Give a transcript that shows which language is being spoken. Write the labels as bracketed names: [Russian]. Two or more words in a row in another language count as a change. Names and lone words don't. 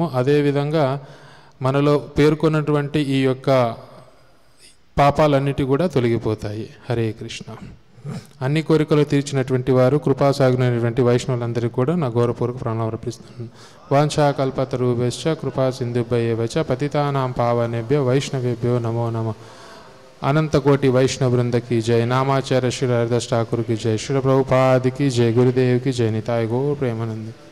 [Telugu] అదేవిధంగా మనలో పేర్కొన్నటువంటి ఈ యొక్క పాపాలన్నిటి కూడా తొలగిపోతాయి. హరే కృష్ణ. అన్ని కోరికలు తీర్చినటువంటి వారు కృపాసాగునైనటువంటి వైష్ణవులందరికీ కూడా నా గౌరవపూర్వక ప్రణామం అర్పిస్తున్నాను. [Sanskrit] వాంఛాకల్పతరుభ్యశ్చ కృపా సింధుభ్యైవ చ పతితానాం పావనేభ్యో వైష్ణవేభ్యో నమో నమః. [Hindi] अनंतकोटि वैष्णव वृंद की जय. नामाचार्य श्री हरिदास ठाकुर की जय. श्री प्रभुपाद की जय. गुरुदेव की जय. निताय गौर प्रेमानंद.